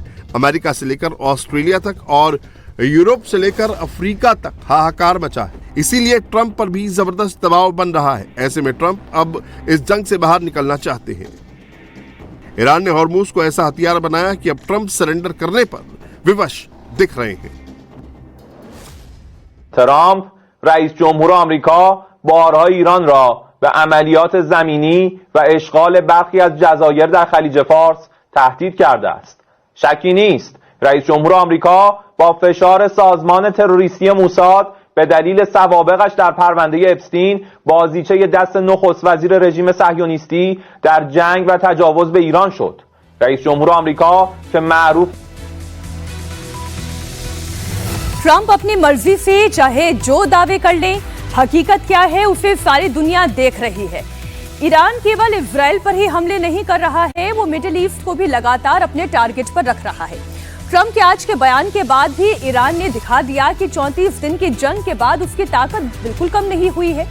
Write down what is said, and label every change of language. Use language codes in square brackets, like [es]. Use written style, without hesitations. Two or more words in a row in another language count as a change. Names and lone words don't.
[hi] अमेरिका से लेकर ऑस्ट्रेलिया तक और यूरोप से लेकर अफ्रीका तक हाहाकार मचा है। इसीलिए ट्रंप पर भी जबरदस्त दबाव बन रहा है। ऐसे में ट्रंप अब इस जंग से बाहर निकलना चाहते हैं। ईरान ने हॉर्मुज को ऐसा हथियार बनाया कि अब ट्रंप सरेंडर करने पर विवश दिख रहे हैं। [fa] ترامپ رئیس جمهور آمریکا بارها ایران را به عملیات زمینی و اشغال برخی از جزایر در خلیج فارس تهدید کرده است. شکی نیست رئیس جمهور آمریکا با فشار سازمان تروریستی موساد به دلیل سوابقش در پرونده اپستین بازیچه دست نخست وزیر رژیم صهیونیستی در جنگ و تجاوز به ایران شد. رئیس جمهور آمریکا که معروف [hi] ट्रंप अपनी मर्जी से चाहे जो दावे कर ले, हकीकत क्या है उसे सारी दुनिया देख रही है। ईरान केवल इजराइल पर ही हमले नहीं कर रहा है, वो मिडिल ईस्ट को भी लगातार अपने टारगेट पर रख रहा है। ट्रंप के आज के बयान के बाद भी ईरान ने दिखा दिया कि 34 दिन की जंग के बाद उसकी ताकत बिल्कुल कम नहीं हुई है।